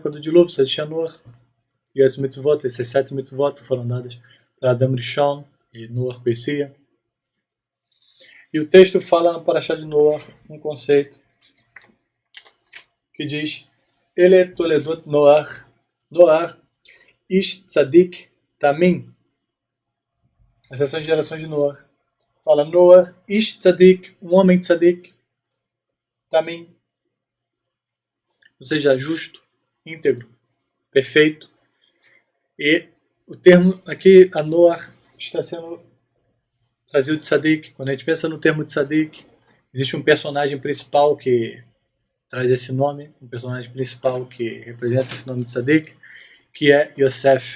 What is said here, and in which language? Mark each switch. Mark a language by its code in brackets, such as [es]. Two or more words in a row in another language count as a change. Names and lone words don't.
[pt] Quando o dilúvio, só existia Noé. E as mitzvot, essas 7 mitzvot foram dadas para Adam Rishon, e Noé conhecia. E o texto fala na Parashá de Noé um conceito que diz [he] אלה תולדות נח, איש צדיק תמים. [pt] Essas são as gerações de Noé. Fala Noé, [he] איש צדיק, [pt] um homem tzadik, tamim. Ou seja, justo, íntegro, perfeito. E o termo aqui, a Noé, está sendo trazido de tzadik. Quando a gente pensa no termo tzadik, existe um personagem principal que traz esse nome, um personagem principal que representa esse nome de tzadik, que é Yosef.